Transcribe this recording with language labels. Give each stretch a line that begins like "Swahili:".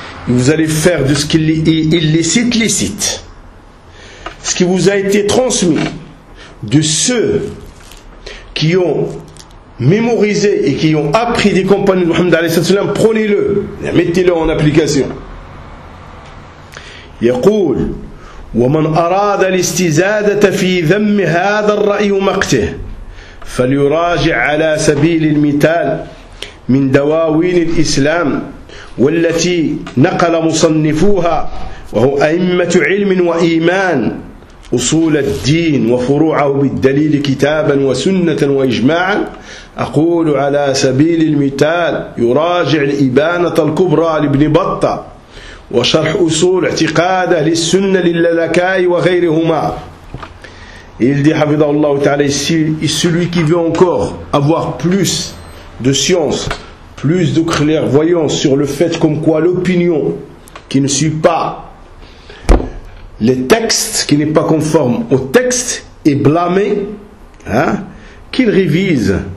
French: Et vous allez faire de ce qui est illicite, licite. Ce qui vous a été transmis de ceux qui ont mémorisés et qui ont appris des compagnons de Mohammed
Arabic: alayhi salallahu alayhi wa sallam,
French: prenez-le, mettez-le en application.
Arabic: يقول ومن أراد الاستزادة في ذم هذا الرأي ومقته فليراجع على سبيل المثال من دواوين الإسلام والتي نقل مصنفوها وهو أئمة علم وإيمان أصول الدين وفروعه بالدليل كتابا وسنة وإجماعا أقول على سبيل المثال يراجع الإبانة الكبرى لابن بطة وشرح أصول اعتقاده للسنة للللكاي وغيرهما.
French: Il dit
Arabic: حفظه الله تعالى,
French: celui qui veut encore avoir plus de science, plus de clairvoyance sur le fait comme quoi l'opinion qui ne suit pas les textes, qui n'est pas conforme au texte, est blâmé, hein, qu'il révise.